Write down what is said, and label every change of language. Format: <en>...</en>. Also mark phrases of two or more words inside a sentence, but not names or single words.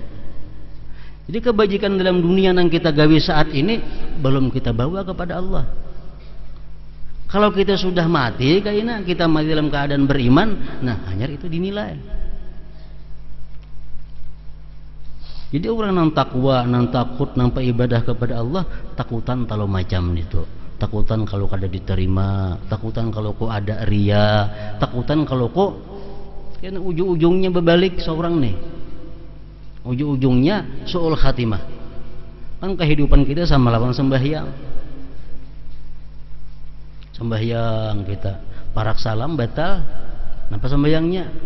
<id>Jadi kebajikan dalam dunia yang kita gawi saat ini belum kita bawa kepada Allah. Kalau kita sudah mati, kayaknya kita mati dalam keadaan beriman, nah hanya itu dinilai. Jadi orang yang takwa, yang takut, yang ibadah kepada Allah,</id> <bjn>takutan kalau macam itu. Takutan kalau kada diterima, takutan kalau kok ada ria, takutan kalau kok kan ujung-ujungnya berbalik seorang nih. Ujung-ujungnya su'ul khatimah. Kan kehidupan kita sama lawan sembahyang. Sembahyang kita parak salam batal, kenapa sembahyangnya?</bjn>